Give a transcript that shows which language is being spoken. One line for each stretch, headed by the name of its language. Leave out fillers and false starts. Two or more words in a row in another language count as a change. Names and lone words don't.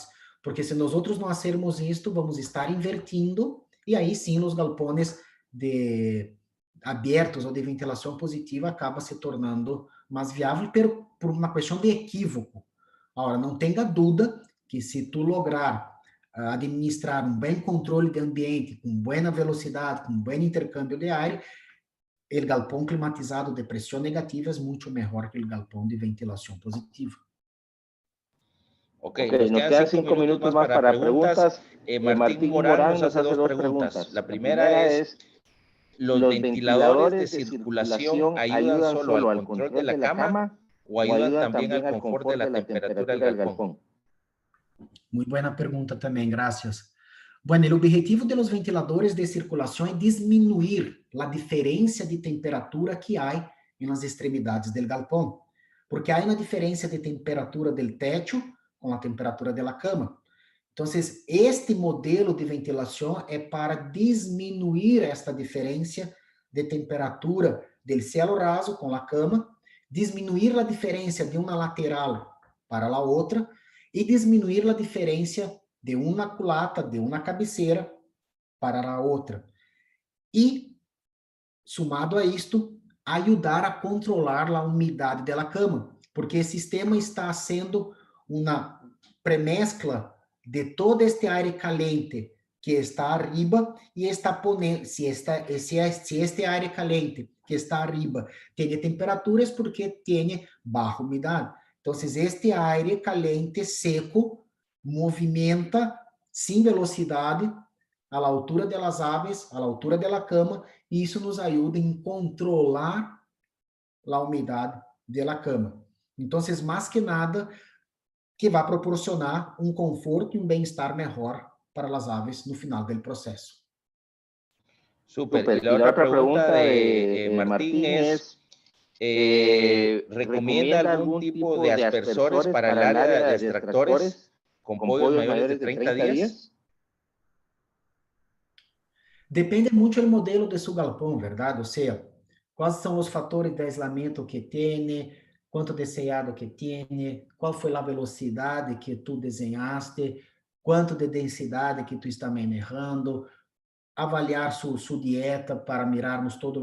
Portuguese: Porque se nós outros não fazermos isto, vamos estar invertindo, e aí sim os galpones abertos ou de ventilação positiva acaba se tornando mais viável, por uma questão de equívoco. Agora, não tenha dúvida que se tu lograr administrar um bom controle de ambiente, com boa velocidade, com bom intercâmbio de ar, o galpão climatizado de pressão negativa é muito melhor que o galpão de ventilação positiva.
Spanish: Ok, nos quedan 5 minutos más para preguntas. Martín Morán nos hace dos preguntas. La primera es, ¿los ventiladores de circulación ayudan solo al control de la cama o ayudan también al confort de la temperatura del galpón? Muy buena pregunta también, gracias. Bueno, el objetivo de los ventiladores de circulación es disminuir la diferencia de temperatura que hay en las extremidades del galpón, porque hay una diferencia de temperatura del techo
Portuguese: com a temperatura da cama. Então, este modelo de ventilação é para diminuir esta diferença de temperatura do
Spanish: cielo raso
Portuguese: com a cama, diminuir a diferença de uma lateral para a outra e diminuir a diferença de uma culata, de uma cabeceira para a outra. E, sumado a isto, ajudar a controlar a umidade da cama, porque o sistema está sendo uma
Spanish: premezcla de todo este aire caliente que está arriba
Portuguese: e está ponendo, se
Spanish: este aire caliente que está arriba
Portuguese: tem temperaturas porque tem baixa umidade. Então,
Spanish: este aire caliente seco
Portuguese: movimenta sem velocidade à altura das aves, à altura da cama, e isso nos ajuda em controlar a umidade da cama. Então, mais que nada, que vai proporcionar um conforto e um bem-estar melhor para as aves no final do processo. Super.
Spanish: Y la otra pregunta de Martín es, ¿recomienda algún tipo de aspersores para el área de extractores con podios mayores de 30 días?
Portuguese: Depende muito do modelo de seu galpão, verdade? Ou seja, quais são os fatores de aislamento que tem, quanto de sellado que tem, qual foi a velocidade que tu desenhaste, quanto de densidade que tu está manejando, avaliar sua dieta para mirarmos todos